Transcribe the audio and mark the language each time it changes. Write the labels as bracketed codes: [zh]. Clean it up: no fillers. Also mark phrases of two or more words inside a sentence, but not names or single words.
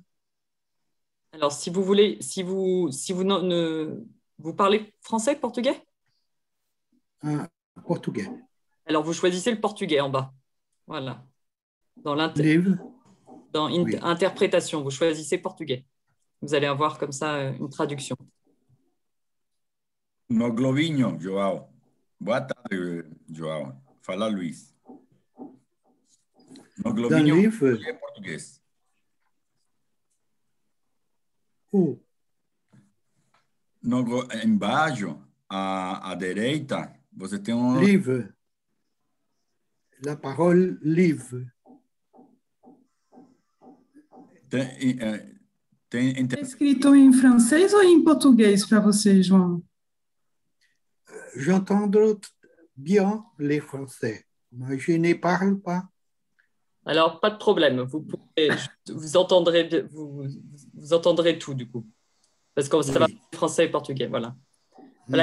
[fr] Alors, si vous voulez, vous parlez français, portugais? Ah, portugais. Alors, vous choisissez le portugais en bas. Voilà. Dans oui. interprétation, vous choisissez portugais. Vous allez avoir comme ça une traduction. [pt] No Globinho, João. Boa tarde, João. Fala, Luiz. No [fr] Dans le [pt] globinho livre, é português. [fr] où? [pt] Embaixo, à direita, você tem [fr] Livre. La parole livre. [pt] É escrito em francês ou em português para você, João? [fr] J'entends bien les Français, mais je ne parle pas. Alors, pas de problème. Vous entendrez, vous entendrez tout, du coup. Parce que ça va Oui. français et portugais, voilà. Voilà.